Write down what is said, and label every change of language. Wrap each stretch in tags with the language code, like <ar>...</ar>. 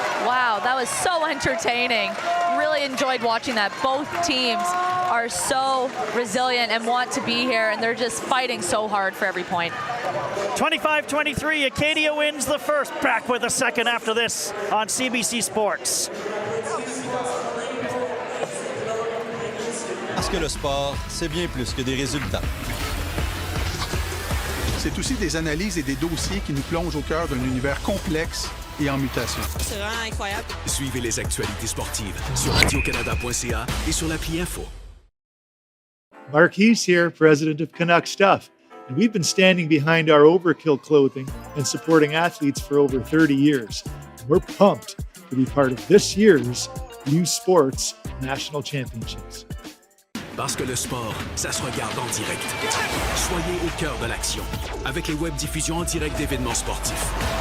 <en>Wow, that was so entertaining. Really enjoyed watching that. Both teams are so resilient and want to be here, and they're just fighting so hard for every point. 25-23, Acadia wins the first. Back with a second after this on CBC Sports.</en> <fr>Parce que le sport, c'est bien plus que des résultats. C'est aussi des analyses et des dossiers qui nous plongent au cœur d'un univers complexe et en mutation. C'est vraiment incroyable. Suivez les actualités sportives sur radiocanada.ca et sur l'appli Info.</fr> <en>Mark Hees here, president of Canuck Stuff, and we've been standing behind our Overkill clothing and supporting athletes for over 30 years. And we're pumped to be part of this year's U Sports National Championships.</en> <fr>Parce que le sport, ça se regarde en direct. Soyez au cœur de l'action avec les web diffusions en direct d'événements sportifs.</fr>